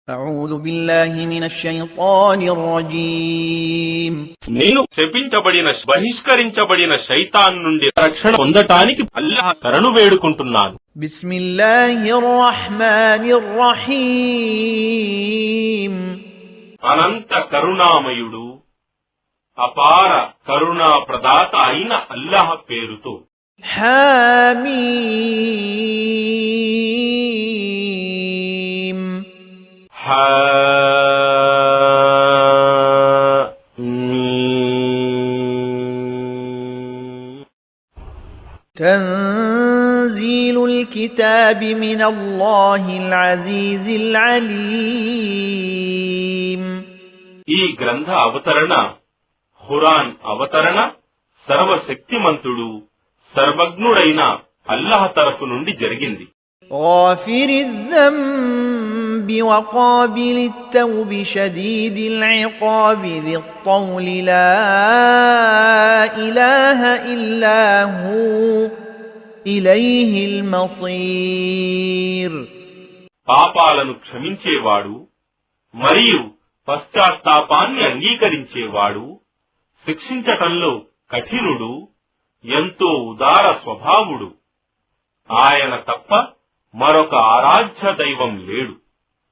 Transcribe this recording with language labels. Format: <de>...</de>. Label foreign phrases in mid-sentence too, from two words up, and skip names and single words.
<ar>أعوذ بالله من الشيطان الرجيم</ar> <te>నేను శపించబడిన బహిష్కరించబడిన శైతాన్ నుండి రక్షణ పొందటానికి అల్లాహ్ శరణు వేడుకుంటున్నాను.</te> <ar>بسم الله الرحمن الرحيم</ar> <te>అనంత కరుణామయుడు అపార కరుణా ప్రదాత అయిన అల్లాహ్ పేరుతో.</te> <ar>حميم تنزيل الكتاب من الله العزيز العليم</ar> <te>ఈ గ్రంథ అవతరణ ఖురాన్ అవతరణ సర్వశక్తిమంతుడు సర్వజ్ఞుడైన అల్లాహ్ తరఫు నుండి జరిగింది.</te> <ar>غافر الذنب وقابل التوب شديد العقاب ذي الطول لا إله إلا هو إليه المصير</ar> <te>పాపాలను క్షమించేవాడు మరియు పశ్చాత్తాపాన్ని అంగీకరించేవాడు, శిక్షించటంలో కఠినుడు, ఎంతో ఉదార స్వభావుడు. ఆయన తప్ప మరొక ఆరాధ్య దైవం లేడు.</te>